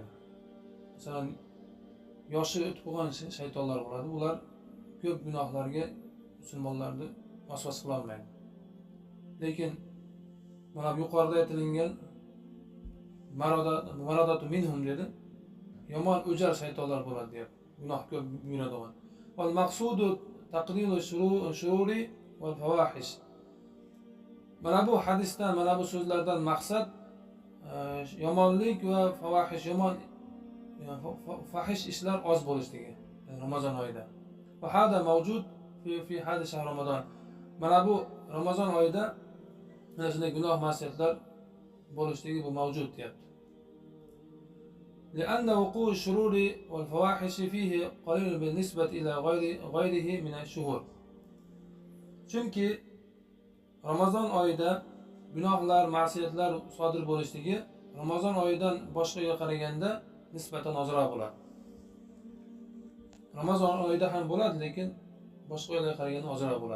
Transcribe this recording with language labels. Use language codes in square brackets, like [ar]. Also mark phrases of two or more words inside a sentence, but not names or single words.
[uz] Masalan, yoshi o'tib bo'lgan shaytonlar bo'ladi. Ular ko'p gunohlarga musulmonlarni vasvas qila olmaydi. Lekin mana yuqorida aytilgan [ar] مردة منهم [uz] dedi. Yomon o'jar shaytonlar bo'ladi deb. Gunoh ko'p yuradigan. [ar] والمقصود تقليل الشرور والفواحش. [uz] Mana bu hadisdan, mana bu so'zlardan maqsad yomonlik va fawahish, fahish ishlar oz bo'lishligi Ramazon oyida. [ar] وهذا موجود في هذا شهر رمضان. [uz] Mana bu Ramazon oyida mana shunday gunoh ma'siyatlar bo'lishligi bu mavjud deyapti. [ar] لأن وقوع الشرور والفواحش فيه قليل بالنسبة إلى غيره من الشهور. [uz] Chunki Ramazon oyida gunohlar, ma'siyatlar sodir bo'lishligi Ramazon oyidan boshqaga qaraganda nisbatan ozroq bo'ladi. Ramazon oyida ham bo'ladi, lekin boshqa oylarga qaraganda ozroq bo'ladi.